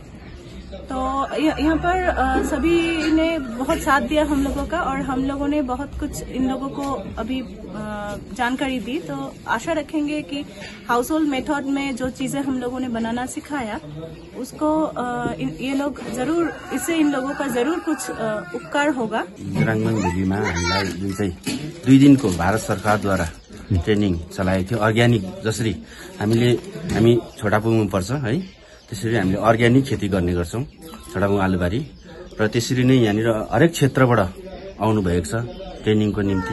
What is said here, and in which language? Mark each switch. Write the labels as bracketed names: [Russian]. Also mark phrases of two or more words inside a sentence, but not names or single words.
[Hindi] तो यहाँ पर सभी ने बहुत साथ दिया हम लोगों का, और हम लोगों ने बहुत कुछ इन लोगों को अभी जानकारी दी। तो आशा रखेंगे कि [English] house hold method [Hindi] में जो चीजें हम लोगों ने बनाना सिखाया उसको ये लोग जरूर, इससे इन लोगों का जरूर कुछ उपकार होगा। [Nepali] राङभाङ भेलीमा हामीलाई जुन चाहिँ 2 दिनको भारत सरकारद्वारा ट्रेनिङ चलाएको थियो अर्ग्यानिक, जसरी हामी छोटापुङमा पर्छ है, त्यसरी हामीले अर्ग्यानिक खेती गर्ने गर्छौं छोटापुङ आलुबारी, र त्यसरी नै यहाँनिर हरेक क्षेत्रबाट आउनु भएको छ ट्रेनिङको निम्ति।